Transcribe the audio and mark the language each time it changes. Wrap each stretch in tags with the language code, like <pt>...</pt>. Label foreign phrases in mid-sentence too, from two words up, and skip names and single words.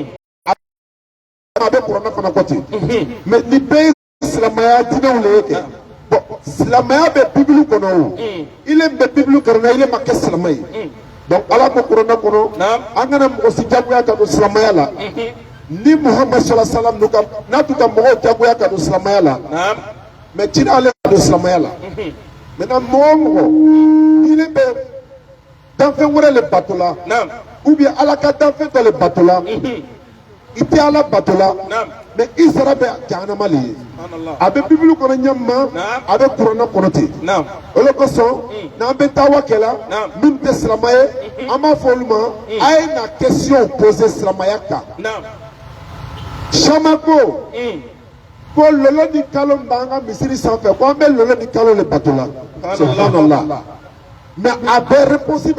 <bm>a bɛ kuranɛ fana kɔ ten mais nin bɛɛ ye silamɛya diinɛw le ye kɛ bon silamɛya bɛ bibulu kɔnɔ o ile bɛ bibulu kɔnɔ ile ma kɛ silamɛ ye donc ala ko kuranɛ kɔnɔ an kana mɔgɔ si jagoya ka don silamɛya la ni Muhammad</bm> <ar>صلى الله عليه وسلم</ar> <bm>n'a tun ka mɔgɔw jagoya ka don silamɛya la mais ci ale ka don silamɛya la maintenant mɔgɔ o mɔgɔ ni ne bɛ danfɛn wɛrɛ le bato la</bm> <fr>ou bien</fr> <bm>ala ka danfɛn dɔ le bato la i tɛ ala bato la mais i sara bɛ jahanama le ye a bɛ bibulu kɔnɔ ɲɛma a bɛ kuranɛ kɔnɔ ten o de kosɔn n'an bɛ tawa kɛla minnu tɛ silama ye an b'a fɔ olu ma a ye na</bm> <fr>question poser</fr> <bm>silamaya kan caman ko lɔlɔ ni kalo min b'an ka misiri sanfɛ ko an bɛ lɔlɔ ni kalo le bato la subhanallah mais a bɛɛ réponse bɛ</bm>